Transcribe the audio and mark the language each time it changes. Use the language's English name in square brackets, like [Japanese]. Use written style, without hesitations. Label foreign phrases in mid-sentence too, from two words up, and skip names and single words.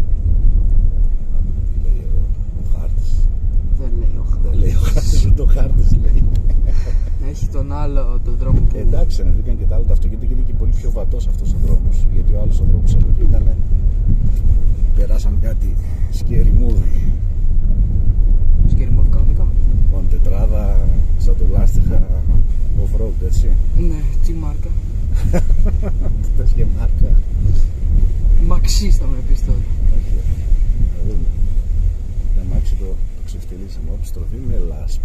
[Greek] Τι λέει εδώ ο χάρτης? Δεν λέει ο Δεν λέει ο χάρτης, ούτε ο χάρτης λέει. Έχει τον άλλο τον δρόμο που. Εντάξει, ανεβήκαν και τα άλλα τα αυτοκίνητα και είναι και πολύ πιο βατός αυτός ο δρόμος. Γιατί ο άλλος ο δρόμος από εκεί ήταν. Περάσαμε κάτι [English] scary movie. Scary movie κανονικά. [Greek] Λοιπόν, τετράδα, σαν το λάστιχα off-road, έτσι. Ναι, τι μάρκα. Θες και μάρκα? Μαξίστα με πεις τώρα. Όχι, να δούμε. Τα μάξι το ξεφτυλίσαμε, όπως στροφή με λάσπη.